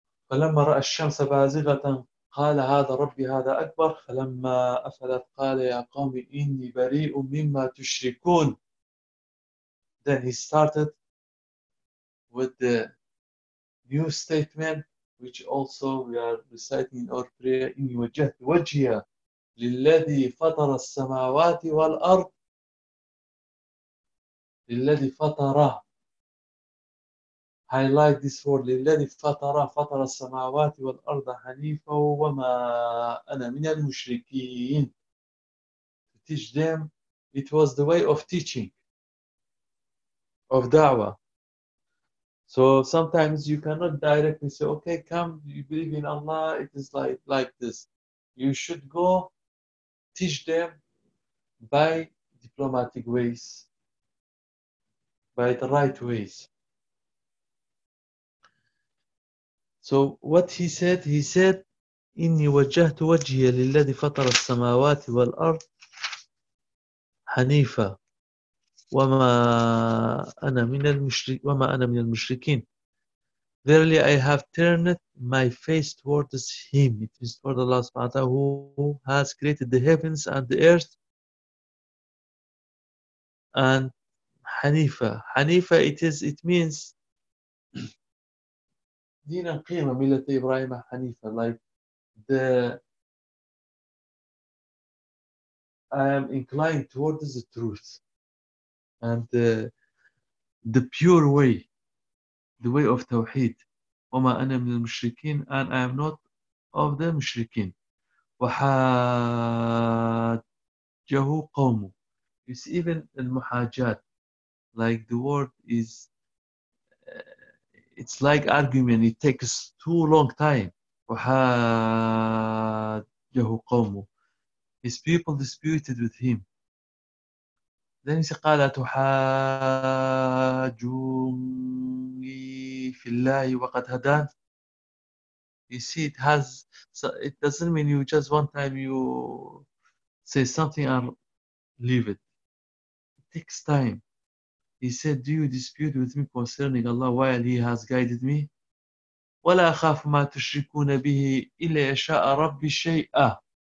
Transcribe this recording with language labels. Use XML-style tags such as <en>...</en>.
<ar>فلما رأى الشمس بازغة قال هذا ربي هذا أكبر. فلما أفلت قال يا قوم إني بريء مما تشركون.</ar> <en>Then he started with the new statement which also we are reciting in our prayer.</en> <ar>إني وجهت وجهي للذي فطر السماوات والأرض. للذي فطر,</ar> <en>highlight this word,</en> <ar>لِلَّذِي فَطَرَ فَطَرَ السَّمَاوَاتِ وَالْأَرْضَ حَنِيفًا وَمَا أَنَا مِنَ الْمُشْرِكِينَ.</ar> <en>To teach them, it was the way of teaching, of da'wah. So sometimes you cannot directly say, okay, come, you believe in Allah, it is like this. You should go teach them by diplomatic ways, by the right ways. So what he said,</en> <ar>إِنِّي وَجَّهْتُ وَجْهِيَ لِلَّذِي فَطَرَ السَّمَاوَاتِ وَالْأَرْضِ حَنِيفًا وَمَا أَنَا مِنَ الْمُشْرِكِينَ.</ar> <en>Verily I have turned my face towards him. It is toward Allah subhanahu wa ta'ala who has created the heavens and the earth. And Hanifa, it means</en> <ar>دين القيمة ملة إبراهيم حنيفة,</ar> <en>I am inclined towards the truth and the pure way, the way of Tawheed.</en> <ar>وما أنا من المشركين,</ar> <en>and I am not of the مشركين.</en> <ar>وحاجه قومه,</ar> <en>it's even المحاجات, like the word is, it's like argument, it takes too long time.</en> <ar>وحاجه قومه,</ar> <en>his people disputed with him. Then he said,</en> <ar>قال تحاجوني في الله وقد هدان.</ar> <en>You see, it has, so it doesn't mean you just one time you say something and leave it. It takes time. He said, do you dispute with me concerning Allah while he has guided me?</en> <ar>وَلَا أَخَافُ مَا تُشْرِكُونَ بِهِ إِلَّا يَشَاءَ رَبِّ شَيْئًا.</ar>